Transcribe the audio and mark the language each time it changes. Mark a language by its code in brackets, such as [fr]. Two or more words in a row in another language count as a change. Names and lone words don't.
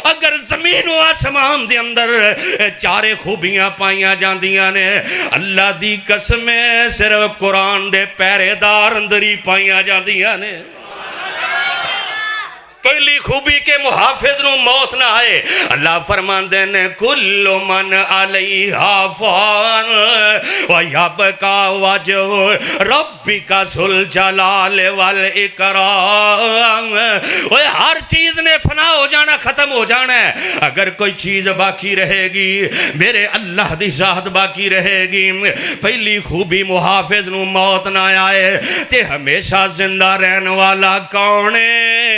[pa] اگر زمین و آسمان دے اندر چارے خوبیاں پائیاں جاندیاں نے، اللہ دی قسم صرف قرآن دے پہریدار اندر ہی پائیاں جاندیاں نے. پہلی خوبی کہ محافظ نوں موت نہ آئے. اللہ فرماندے نے [ar] كل من عليها فان ويبقى وجه ربك ذو الجلال والإكرام. [pa] اوئے ہر چیز نے فنا ہو جانا، ختم ہو جانا ہے. اگر کوئی چیز باقی رہے گی میرے اللہ دی ذات باقی رہے گی. پہلی خوبی محافظ نوں موت نہ آئے تے ہمیشہ زندہ رہنے والا کون ہے?